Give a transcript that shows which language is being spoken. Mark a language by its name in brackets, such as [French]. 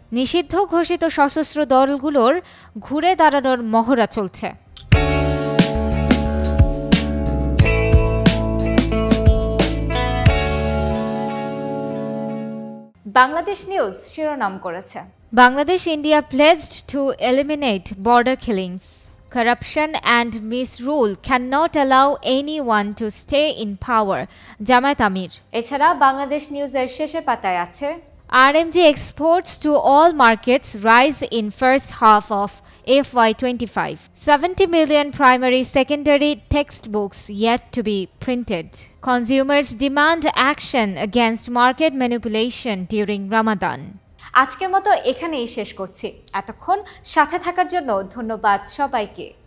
[Bangla] নিষিদ্ধ ঘোষিত সশস্ত্র দলগুলোর ঘুরে দাঁড়ানোর মহড়া চলছে। বাংলাদেশ নিউজ শিরোনাম করেছে, Bangladesh India [English] pledged to eliminate border killings. Corruption and misrule cannot allow anyone to stay in power. [Bangla] Jamaat আমির। এছাড়া বাংলাদেশ নিউজের শেষে পাতায় আছে [English] RMG exports to all markets rise in first half of FY25. 70 million primary secondary textbooks yet to be printed. Consumers demand action against market manipulation during Ramadan. [Bangla] আজকের মতো এখানেই শেষ করছি। এতক্ষণ সাথে থাকার জন্য ধন্যবাদ সবাইকে।